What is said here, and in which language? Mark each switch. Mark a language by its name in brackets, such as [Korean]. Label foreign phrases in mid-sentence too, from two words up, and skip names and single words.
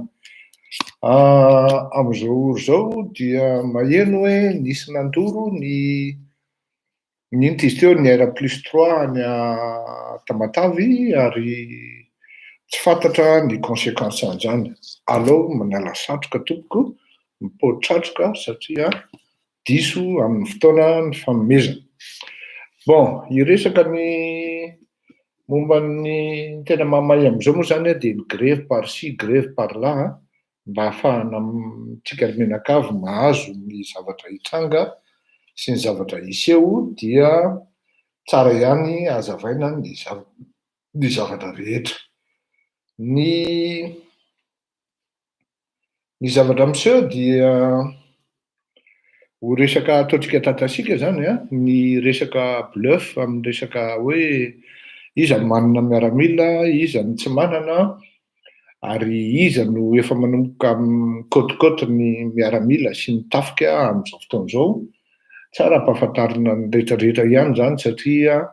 [Malagasy] Amin'izao zao dia maheno hoe nisy nandoro ny inona izy teo ny R+3 ny Tamatavy ary tsy fantatra ny conséquence an'izany. Aleo manala satroka tompoko mipotratroka satria diso amin'ny fotoana ny fanomezana. Bon, iresaka ny momba ny tena mamay amin'izao moa zany de ny [French] grève par-ci, grève par-là [Malagasy] mba ahafahana tsika menakavy mahazo ny zavatra hitranga sy ny zavatra hiseho dia tsara ihany hazavaina ny zavatra rehetra. Ny zavatra miseho dia ho resaka ataontsika tatasika zany ny resaka bluff amin'ny resaka hoe iza manana miaramila, iza ny tsy manana, ary iza no efa manomboka mikotikoti ny miaramila sy ny tafika amin'izao fotoana izao tsara ampahafantarina ny rehetrarehetra ihany zany satria